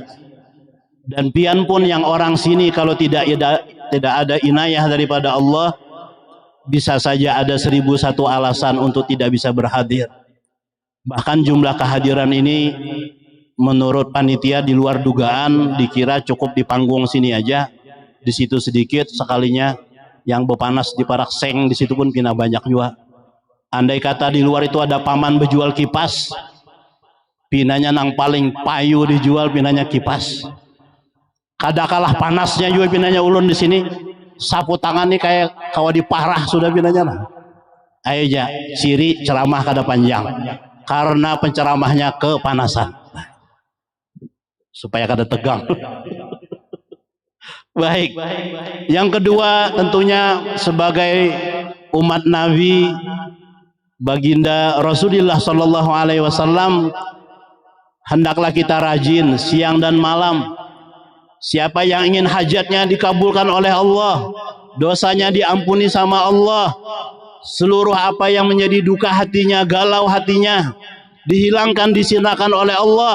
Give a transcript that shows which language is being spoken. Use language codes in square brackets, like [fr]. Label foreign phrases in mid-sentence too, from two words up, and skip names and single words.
[id] Dan pian pun yang orang sini kalau tidak ada inayah daripada Allah, bisa saja ada 1001 alasan untuk tidak bisa berhadir. Bahkan jumlah kehadiran ini menurut panitia di luar dugaan, dikira cukup di panggung sini aja, di situ sedikit, sekalinya yang bepanas di Parakseng di situ pun pina banyak juga. Andai kata di luar itu ada paman berjual kipas, pinanya nang paling payu dijual pinanya kipas. Kada kalah panasnya juga pinanya ulun di sini, sapu tangan nih kayak kawa diparah sudah pinanya lah. Ayo ja, ciri ceramah kada panjang karena penceramahnya kepanasan supaya kada tegang. Baik. Yang kedua tentunya sebagai umat Nabi baginda Rasulullah [ar] صلى الله عليه وسلم, [id] hendaklah kita rajin siang dan malam. Siapa yang ingin hajatnya dikabulkan oleh Allah, dosanya diampuni sama Allah, seluruh apa yang menjadi duka hatinya, galau hatinya, dihilangkan, disinakan oleh Allah.